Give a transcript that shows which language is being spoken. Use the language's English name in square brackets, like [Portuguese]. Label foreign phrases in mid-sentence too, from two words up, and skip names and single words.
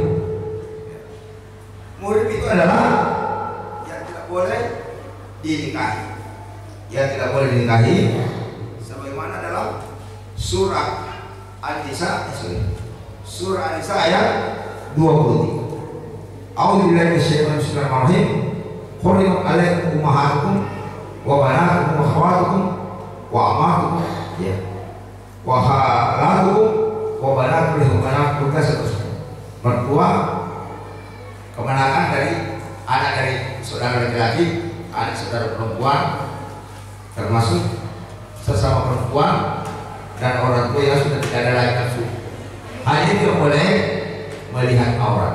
[Indonesian] Murid itu adalah yang tidak boleh dinikahi. Yang tidak boleh dinikahi sebagaimana dalam surah An-Nisa, surah An-Nisa ayat 23. [Arabic] أعوذ بالله من الشيطان الرجيم. حرمت عليكم أمهاتكم وبناتكم وأخواتكم وعماتكم يا وخالاتكم وبناتكم seterusnya. [Indonesian] Mertua kemenakan dari anak dari saudara laki-laki, anak saudara perempuan, termasuk sesama perempuan dan orang tua yang sudah tidak ada lagi nafsu. Hanya tidak boleh melihat aurat.